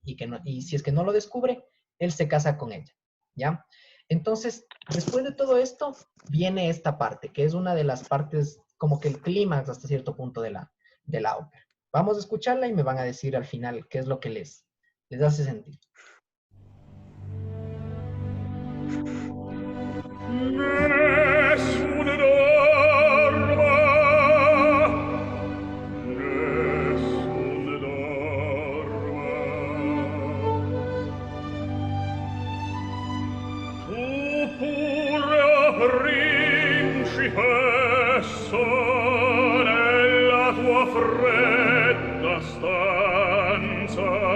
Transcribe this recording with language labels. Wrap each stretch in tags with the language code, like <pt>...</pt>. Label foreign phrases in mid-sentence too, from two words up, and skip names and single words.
<es>Y si es que no lo descubre, él se casa con ella, ¿ya? Entonces, después de todo esto, viene esta parte, que es una de las partes, como que el clímax hasta cierto punto de la ópera. Vamos a escucharla y me van a decir al final qué es lo que les hace sentir.</es> <it>Nessuno dorma, nessuno dorma. Tu pure, o principessa, nella tua fredda stanza,</it>